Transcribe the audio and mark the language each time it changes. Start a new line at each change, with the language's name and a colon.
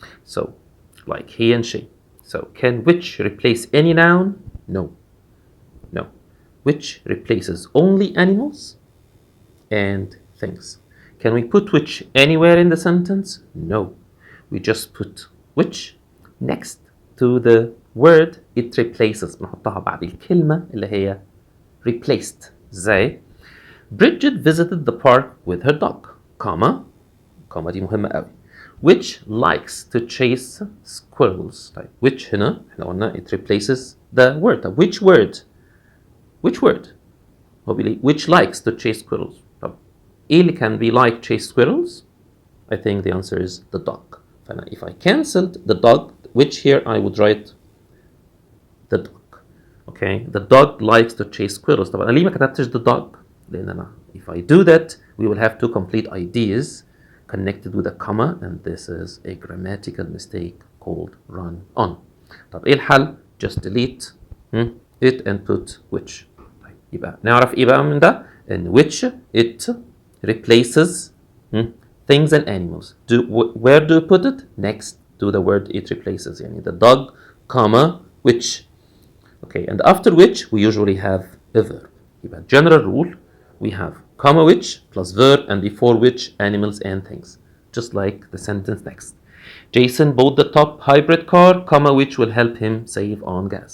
English: So like he and she. So can which replace any noun? No. Which replaces only animals and things. Can we put which anywhere in the sentence? No. We just put which next to the word it replaces.
Arabic: بنحطها بعد الكلمة اللي هي replaced.
English: زي Bridget visited the park with her dog, comma
Arabic: دي مهمة قوي.
English: Which likes to chase squirrels. طيب which
Arabic: هنا احنا قلنا
English: it replaces the word. طيب which word?
Arabic: هو بيقول
English: which likes to chase squirrels.
Arabic: طب ايه اللي كان
English: like chase squirrels? I think the answer is the dog. فأنا if I cancelled the dog, which here I would write the dog. Okay, the dog likes to chase squirrels.
Arabic: طب أنا ليه ما كتبتش
English: the dog؟
Arabic: لأن أنا
English: if I do that we will have two complete ideas connected with a comma, and this is a grammatical mistake called run on.
Arabic: طب ايه الحل؟
English: Just delete it and put which.
Arabic: طيب يبقى نعرف ايه بقى من ده؟ ان
English: which it replaces things and animals. Where do you put it? Next to the word it replaces. يعني the dog, comma, which. Okay, and after which we usually have a verb. يبقى general rule we have comma which plus verb, and before which animals and things. Just like the sentence next. Jason bought the top hybrid car, comma which will help him save on gas.